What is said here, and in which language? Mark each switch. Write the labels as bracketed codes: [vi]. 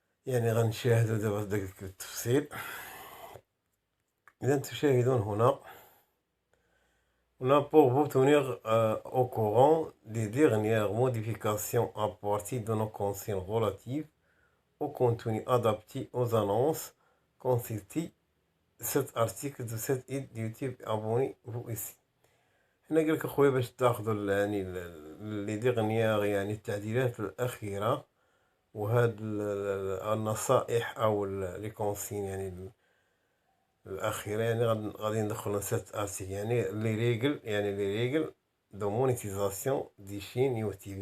[ar] غنشاهدو دابا داك التفصيل. إذا تشاهدون هنا [fr] pour vous tenir au courant des dernières modifications apportées dans nos consignes relatives au contenu adapté aux annonces. Consultez cet article de cette aide YouTube. Abonnez-vous ici. [ar] هنا قالك اخويا باش تاخذوا لي ديغنيير التعديلات الاخيره وهاد النصائح او لي كونسين الاخيره، غادي ندخلوا نسات ارتيكل لي ريغل دو مونيتيزاسيون دي شين يوتيوب.